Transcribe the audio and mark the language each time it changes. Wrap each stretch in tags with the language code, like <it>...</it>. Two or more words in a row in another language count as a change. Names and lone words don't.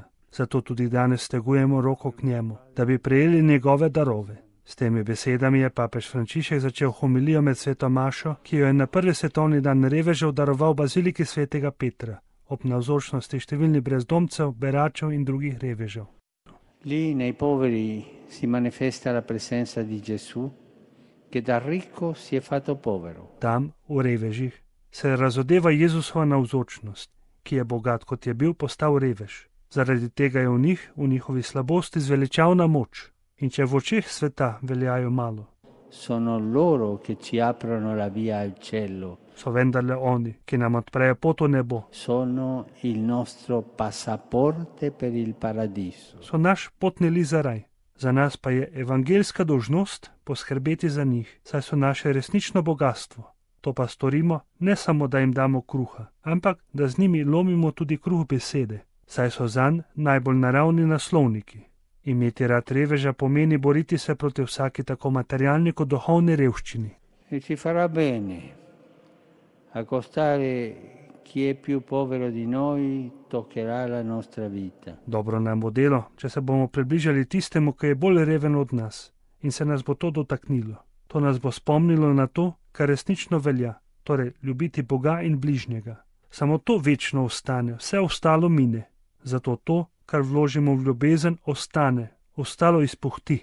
<sl>Zato tudi danes stegujemo roko k njemu, da bi prejeli njegove darove. S temi besedami je papež Frančišek začel homilijo med sveto mašo, ki jo je na prvi svetovni dan revežev daroval baziliki svetega Petra, ob navzočnosti številnih brezdomcev, beračev in drugih revežev.</sl> <it>Lì nei poveri si manifesta la presenza di Gesù, che da ricco si è fatto povero.</it> <sl>Tam, v revežih, se razodeva Jezusova navzočnost, ki je bogat, kot je bil, postal revež. Zaradi tega je v njih, v njihovi slabosti, zveličavna moč. In če v očeh sveta veljajo malo,</sl> <it>Sono loro che ci aprono la via al cielo.</it> <sl>so vendarle oni, ki nam odprejo pot v nebo.</sl> <it>Sono il nostro passaporte per il paradiso.</it> <sl>So naš potni list za raj. Za nas pa je evangeljska dolžnost poskrbeti za njih, saj so naše resnično bogatstvo. To pa storimo ne samo, da jim damo kruha, ampak da z njimi lomimo tudi kruh besede, saj so zanj najbolj naravni naslovniki. Imeti rad reveža pomeni boriti se proti vsaki tako materialni kot duhovni revščini.</sl> <it>E ci farà bene accostare chi è più povero di noi, toccherà la nostra vita.</it> <sl>Dobro nam bo delo, če se bomo približali tistemu, ki je bolj reven od nas, in se nas bo to dotaknilo. To nas bo spomnilo na to, kar resnično velja, torej ljubiti Boga in bližnjega. Samo to večno ostane, vse ostalo mine. Zato to, kar vložimo v ljubezen, ostane, ostalo izpuhti.</sl>